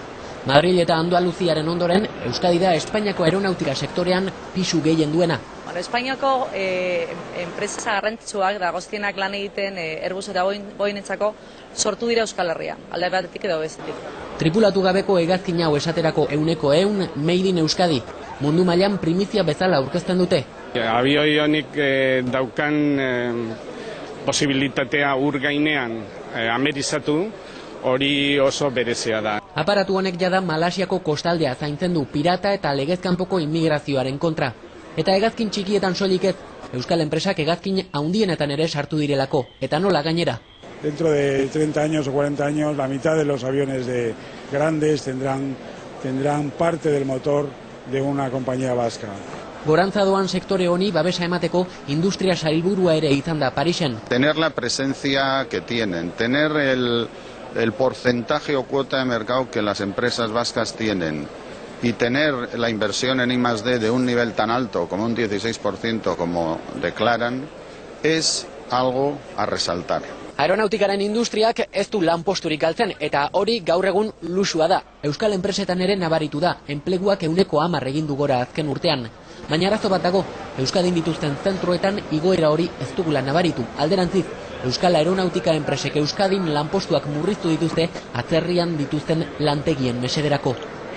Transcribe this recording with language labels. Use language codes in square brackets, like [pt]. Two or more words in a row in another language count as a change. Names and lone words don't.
[eu] Madril eta Andaluziaren ondoren, Euskadi da Espainiako aeronautika sektorean pisu gehien duena. Espainiako enpresa garrantzitsuak dagozkienak lan egiten Airbus eta Boeingentzako sortu dira Euskal Herrian, alde batetik edo bestetik. Tripulatu gabeko hegazkin hau esaterako 100% [en] made in [eu] Euskadi. Mundu mailan primizia bezala aurkezten dute. Abioi honik daukan posibilitatea ur gainean amerizatu, hori oso berezia da. Aparatu honek jada Malasiako kostaldea zaintzen du pirata eta legezkanpoko immigrazioaren kontra. Eta hegazkin txikietan soilik ez, Euskal enpresak hegazkin handienetan ere sartu direlako, eta nola gainera. [es] Dentro de 30 años o 40 años, la mitad de los aviones grandes tendrán parte del motor de una compañía vasca. [eu] Gorantza doan sektore honi babesa emateko industria sailburua ere izan da Parisen. [es] Tener la presencia que tienen, tener el porcentaje o cuota de mercado que las empresas vascas tienen y tener la inversión en I+D de un nivel tan alto como un 16% como declaran es algo a resaltar. [eu] Aeronautikaren industriak ez du lanposturik galtzen eta hori gaur egun luxua da. Euskal enpresetan ere nabaritu da, enpleguak 10% egin du gora azken urtean. Baina arazo bat dago, Euskadin dituzten zentroetan igoera hori ez dugula nabaritu. Alderantziz, Euskal Aeronautika enpresek Euskadin lanpostuak murriztu dituzte atzerrian dituzten lantegien mesederako.